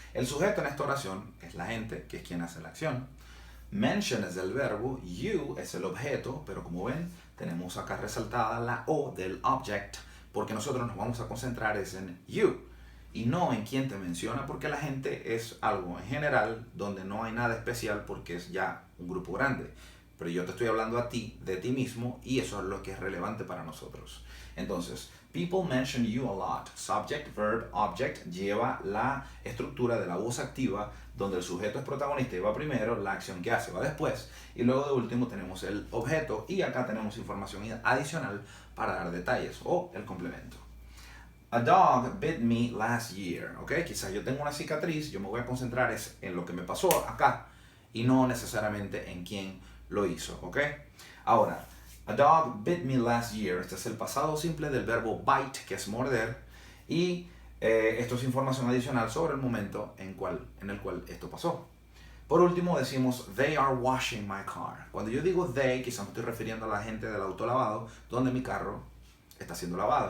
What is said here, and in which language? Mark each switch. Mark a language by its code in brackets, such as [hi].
[es] El sujeto en esta oración es la gente, que es quien hace la acción. Mention es el verbo, you es el objeto, pero como ven, tenemos acá resaltada la O del object, porque nosotros nos vamos a concentrar es en you y no en quien te menciona, porque la gente es algo en general donde no hay nada especial porque es ya un grupo grande. Pero yo te estoy hablando a ti, de ti mismo, y eso es lo que es relevante para nosotros. [en] Entonces, people mention you a lot. [es] Subject, verb, object lleva la estructura de la voz activa, donde el sujeto es protagonista y va primero, la acción que hace va después. Y luego de último tenemos el objeto y acá tenemos información adicional para dar detalles o el complemento. [en] A dog bit me last year. [es] ¿Ok? Quizás yo tengo una cicatriz, yo me voy a concentrar en lo que me pasó acá y no necesariamente en quién lo hizo. ¿Ok? Ahora, [en] a dog bit me last year. [es] Este es el pasado simple del verbo bite, que es morder. Y esto es información adicional sobre el momento en el cual esto pasó. Por último decimos, [en] they are washing my car. [es] Cuando yo digo they, quizás me estoy refiriendo a la gente del autolavado, donde mi carro está siendo lavado.